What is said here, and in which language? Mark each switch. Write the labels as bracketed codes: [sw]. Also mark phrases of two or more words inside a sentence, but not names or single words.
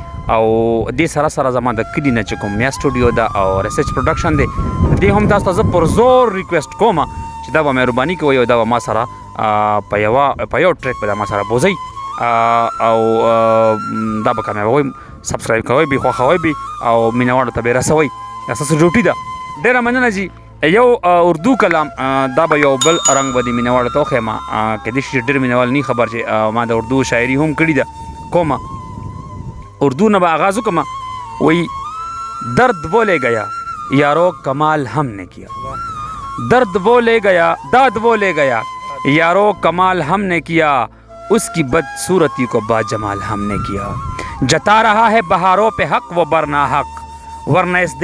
[ps] او دې سره سره زما د کلي نه چې کوم میا سټوډیو ده او [en] research production [ps] دی، دې هم تاسو ته زه پر زور ریکویسټ کوم چې دا به مهرباني کوئ او دا به ما سره په یو ټریک به دا ما سره بوځئ او دا به کامیابوئ، سبسکرایب کوئ به، خوښوئ به او مینهوالو ته به یې رسوئ. دا ستاسو ډیوټي ده. ډېره مننه جی. یو اردو کلام دا به یو بل رنګ به د مینهوالو ته وښیم، کیدای شي چې ډېر مینهوال نه خبر چې ما د اردو شاعري هم کړې ده کومه. اردو نه به آغاز وکړم. [ur] وایي درد وہ لے گیا یارو کمال ہم نے کیا، درد وہ لے گیا، داد وہ لے گیا یارو کمال ہم نے کیا، اس کی بدصورتی کو باجمال ہم نے کیا، جتا رہا ہے بہاروں پہ حق و برنا حق، ورنہ اس